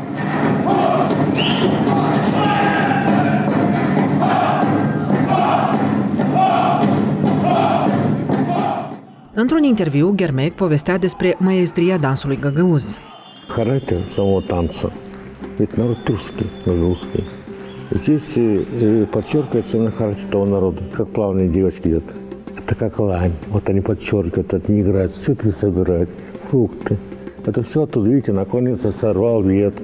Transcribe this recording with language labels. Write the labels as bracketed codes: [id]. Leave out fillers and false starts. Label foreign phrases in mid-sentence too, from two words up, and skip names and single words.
[ro] Într-un interviu, Ghermec povestea despre maestria dansului găgăuz. [ru] Характер самого танца. Ведь народ тюркский, гагаузский. Здесь подчеркивается именно характер того народа, как плавные девочки идут. Это как лань. Вот они подчеркивают, это не играют, цветы собирают, фрукты. Это все оттуда, видите, наклонился, сорвал ветку.